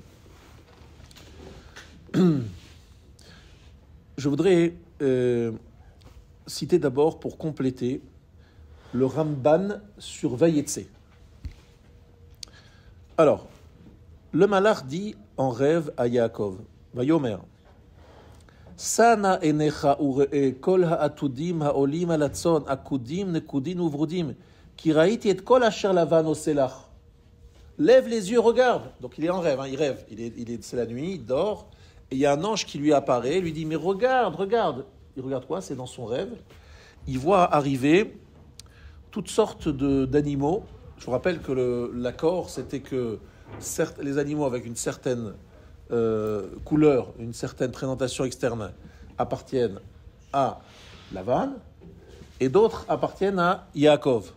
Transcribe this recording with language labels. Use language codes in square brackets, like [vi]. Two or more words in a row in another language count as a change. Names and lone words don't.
[fr] Je voudrais citer d'abord, pour compléter, le Ramban sur Vayetse. Alors, le Malach dit en rêve à Yaakov, [he] ויאמר שא נא עיניך וראה כל העתודים העלים על הצאן עקדים נקדים וברדים כי ראיתי את כל אשר לבן עשה לך. [fr] Lève les yeux, regarde. Donc il est en rêve, hein, il rêve. C'est la nuit, il dort. Et il y a un ange qui lui apparaît, lui dit, mais regarde. Il regarde quoi? C'est dans son rêve. Il voit arriver toutes sortes d'animaux. Je vous rappelle que l'accord, c'était que les animaux avec une certaine couleur, une certaine présentation externe appartiennent à Lavan et d'autres appartiennent à Yaakov.